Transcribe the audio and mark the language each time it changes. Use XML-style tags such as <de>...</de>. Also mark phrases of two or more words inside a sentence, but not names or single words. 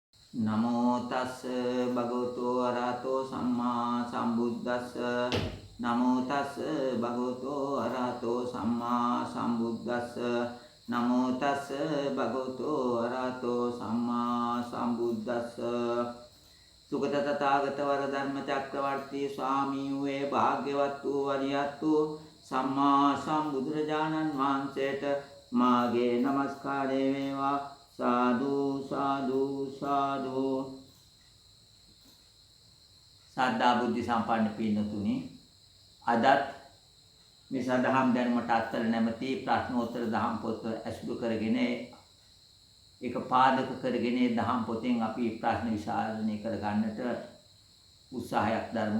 <pi>නමෝ තස් භගවතු අරහතෝ සම්මා සම්බුද්දස්ස නමෝ තස් භගවතු අරහතෝ සම්මා සම්බුද්දස්ස නමෝ තස් භගවතු අරහතෝ සම්මා සම්බුද්දස්ස</pi> <si>සුගත තථාගත වර ධර්ම චක්‍රවර්ති ස්වාමී වූ භාග්‍යවත් වූ වරියත් වූ සම්මා සම්බුදුරජාණන් වහන්සේට මාගේ নমස්කාරය වේවා.</si> <pi>साधु साधु साधु</pi> <si>සද්ධා බුද්ධ සම්පන්න පින්නතුනි අදත් මේ සදහම් දැනුමට අත්තර නැමැති ප්‍රශ්නෝත්තර දහම් පොත ඇසුරු කරගෙන ඒක පාදක කරගෙන දහම් පොතෙන් අපි ප්‍රශ්න විසඳනය කර ගන්නට උත්සාහයක් දරමු.</si>